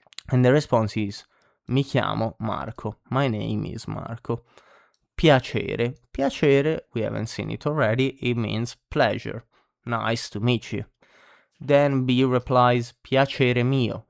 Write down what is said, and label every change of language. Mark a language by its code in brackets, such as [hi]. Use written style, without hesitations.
[en] And the response is, [it] mi chiamo Marco. [en] My name is Marco. Piacere. Piacere, we haven't seen it already, it means pleasure. Nice to meet you. Then B replies, [it] piacere mio.